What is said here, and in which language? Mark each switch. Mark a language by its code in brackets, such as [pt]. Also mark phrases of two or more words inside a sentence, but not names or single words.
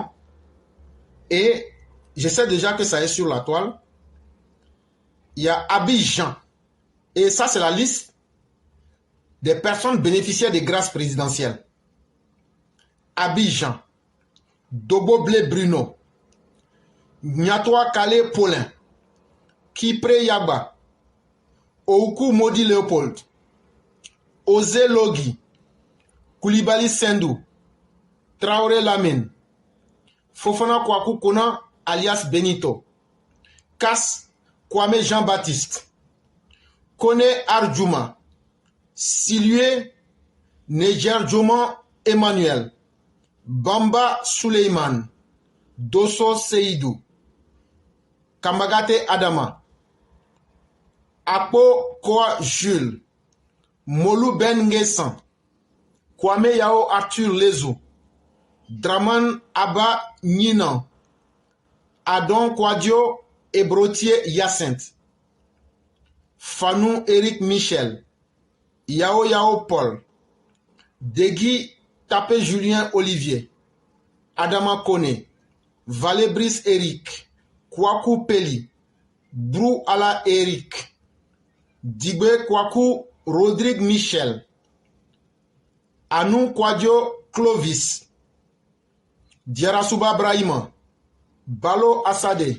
[fr] Et je sais déjà que ça est sur la toile. Il y a Abidjan. Et ça, c'est la liste des personnes bénéficiaires des grâces présidentielles. Abidjan. Doboble Bruno. Nyatoa Kale Paulin. Kipre Yaba. Oukou Modi Léopold. Ose Logi. Koulibaly Sendou. Traoré Lamine. Fofana Kwaku Kona alias Benito. Kass Kwame Jean-Baptiste. Kone Arjuma. Silue Neger Djoman Emmanuel. Bamba Suleiman. Dosso Seydou. Kamagate Adama. Apo Koa Jules. Molou Ben Ngesan. Kwame Yao Arthur Lezo. Draman Abba Ninan. Adon Kwadjo Ebrotier Hyacinthe. Fanou Eric Michel. Yao Yao Paul. Degui Tapé Julien Olivier. Adama Kone. Valébris Eric. Kwaku Peli. Brou Ala Eric. Digbe Kwaku Rodrigue Michel. Anou Kwadjo Clovis. Diarasuba Brahima. Balo Assade.